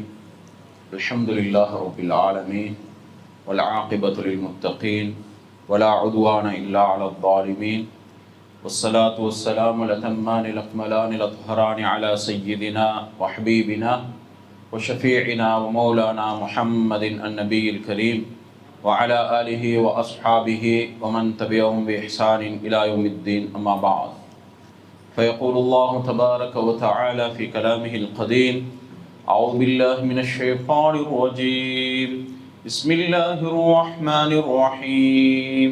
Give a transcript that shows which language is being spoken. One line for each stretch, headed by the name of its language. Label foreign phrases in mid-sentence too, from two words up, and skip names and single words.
Arabic: الحمد لله رب العالمين والعاقبة للمتقين ولا عدوان إلا على الظالمين. والصلاة والسلام الأتمان الأكملان الأطهران على سيدنا وحبيبنا وشفيعنا ومولانا محمد النبي الكريم وعلى آله وأصحابه ومن تبعهم بإحسان إلى يوم الدين. أما بعد، فيقول الله تبارك وتعالى في كلامه القديم: أعوذ بالله من الشيطان الرجيم. بسم الله الرحمن الرحيم.